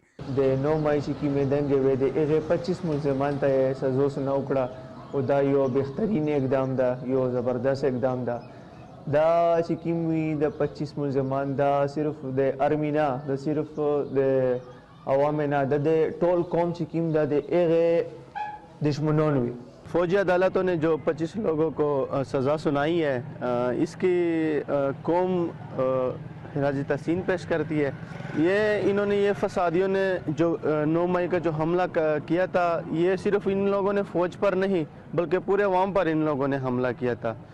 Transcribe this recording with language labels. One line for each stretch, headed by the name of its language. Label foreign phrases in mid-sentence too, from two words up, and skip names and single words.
Pashto: د 9 مای چې کومې دنګې وې د هغې 25 ملزمان ته سزا سنا وکړه او دا یو بهترین اقدام ده، یو زبردست اقدام ده. دا چې کوم وي د 25 ملزمان دا صرف د ارمي نه د صرف د عوام نه د ټول قوم چې کوم دا د هغه دشمنان وي.
Urdu: فوجی عدالتوں نے جو 25 لوگوں کو سزا سنائی ہے اس کی قوم خراج تحسین پیش کرتی ہے. انہوں نے یہ فسادیوں نے جو 9 مئی کا جو حملہ کیا تھا یہ صرف ان لوگوں نے فوج پر نہیں بلکہ پورے عوام پر ان لوگوں نے حملہ کیا تھا.